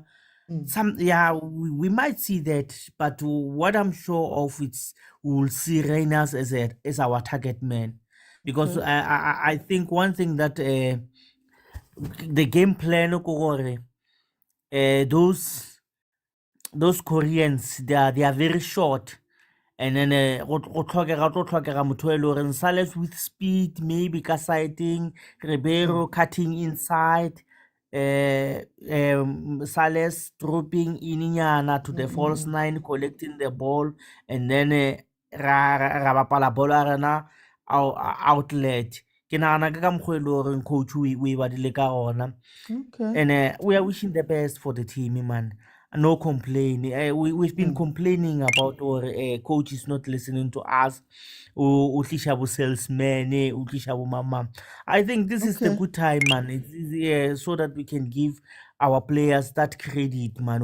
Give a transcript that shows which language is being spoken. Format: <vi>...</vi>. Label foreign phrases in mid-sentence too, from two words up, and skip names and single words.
<en>We might see that, but what I'm sure of, it's we'll see Reynas as our target man, because I think one thing that the game plan those Koreans, they are very short, and then</en> <nso>go tlhokega motho e le goreng</nso> <en>Sales with speed, maybe ka sighting, Ribeiro cutting inside, Sales dropping ininyana to the false nine, collecting the ball, and then</en> <nso>ra bapala ball ya rena</nso> <en>outlet.</en> <nso>Ke nagana ke ka mokgwa e le goreng coach o e badile ka gona.</nso> <en>And we are wishing the best for the team, man. No complain. We've been complaining about our coach is not listening to us. Salesman, mama. I think this is the good time, man. It's so that we can give our players that credit, man.</en>